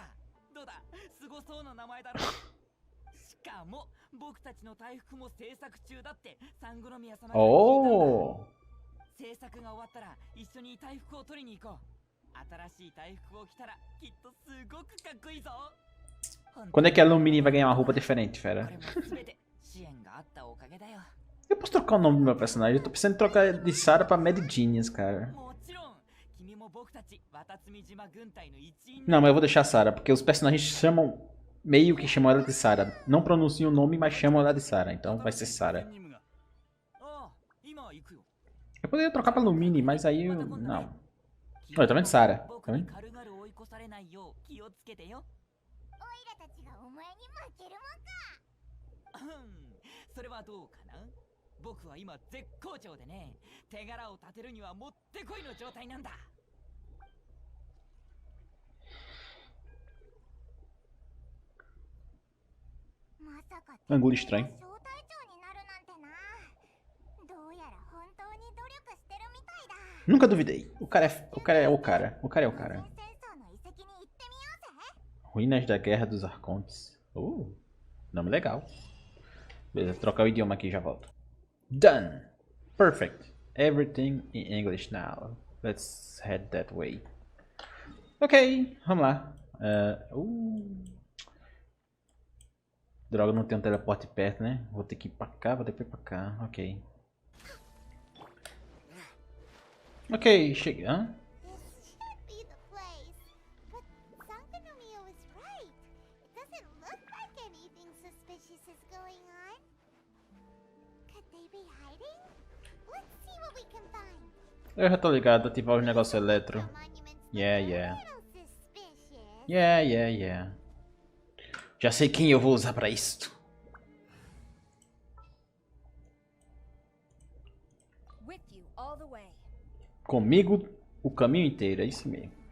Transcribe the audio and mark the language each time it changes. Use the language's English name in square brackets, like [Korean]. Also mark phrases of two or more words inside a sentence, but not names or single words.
[Japanese] どうだ、すごそうな名前だろ。しかも僕たちの大服も制作中だってサングロミア様が言ったんだ。 Oh! 制作が終わったら一緒に大服を取りに行こう。新しい大服を着たらきっとすごくかっこいいぞ。 [Portuguese] Quando é que a Lumini vai ganhar uma roupa diferente, fera? [Japanese] これも全て支援があったおかげだよ。 [Portuguese] Eu posso trocar o nome do meu personagem? Eu tô pensando em trocar de Sarah pra Mad Genius, cara. [Japanese] もちろん君も僕たち渡積島軍隊の一員。 [Portuguese] Não, mas eu vou deixar a Sarah, porque os personagens chamam... Meio que chamam ela de Sarah. Não pronunciam o nome, mas chamam ela de Sarah. Então vai ser Sarah. Eu poderia trocar pra Lumini, mas aí... Não. Olha, tá vendo Sarah? Tá vendo? [Japanese] たちがお前に負けるもんか。それはどうかな。僕は今絶好調でね、手柄を立てるにはもってこいの状態なんだ。まさか [Portuguese] Ângulo estranho. [Japanese] 小隊長になるなんてな。どうやら本当に努力してるみたいだ。 [Portuguese] Nunca duvidei. O cara é o cara. O cara é o cara. [Japanese] 戦争の遺跡に行ってみようぜ。 [Portuguese] Ruínas da Guerra dos Arcontes. Nome legal. Beleza, trocar o idioma aqui e já volto. [English] Done. Perfect. Everything in English now. Let's head that way. [Portuguese] Ok, vamos lá. Droga, não tem um teleporte perto, né? Vou ter que ir pra cá, vou ter que ir pra cá. Ok. Ok, cheguei. Hã? [English] This should be the place. But Sankanomiya was right. It doesn't look like anything suspicious is going on. Could they be hiding? Let's see what we can find. [Portuguese] Eu já tô ligado, ativar os negócios eletro. Yeah. Já sei quem eu vou usar pra isto. Comigo o caminho inteiro, é isso mesmo.